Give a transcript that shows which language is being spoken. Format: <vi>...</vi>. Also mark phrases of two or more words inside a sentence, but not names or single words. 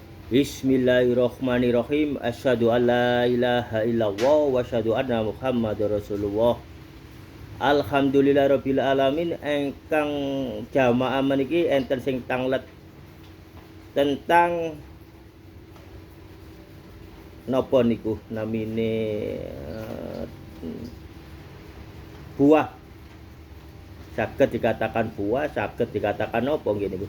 <ar>بسم الله الرحمن الرحيم. أشهد أن لا إله إلا الله وأشهد أن محمدا رسول الله. الحمد لله رب العالمين.</ar> <jv>Engkang jamaah meniki enten sing tanglet tentang napa niku namine buah. Saged dikatakan buah, saged dikatakan napa nggih niku?</jv>